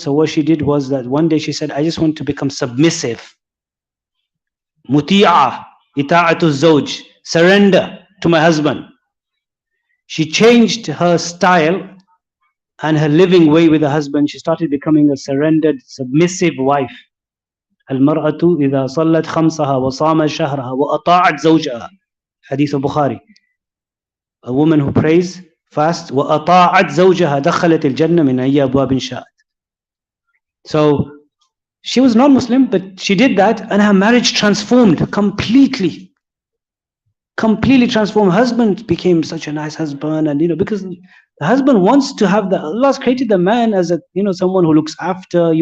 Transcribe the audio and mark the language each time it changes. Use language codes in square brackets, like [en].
[en] So what she did was that one day she said, I just want to become submissive. [ar] Muti'a, ita'atu zawj, [en] surrender to my husband. She changed her style and her living way with her husband. She started becoming a surrendered, submissive wife. [ar] المرأة إذا صلت خمسها وصامت شهرها وأطاعت زوجها. [en] Hadith of Bukhari. A woman who prays, fasts, [ar] وأطاعت زوجها دخلت الجنة من أي أبواب شاءت. [en] So she was non-Muslim, but she did that, and her marriage transformed completely. Completely transformed. Husband became such a nice husband, and because the husband wants to have Allah's created the man as a someone who looks after.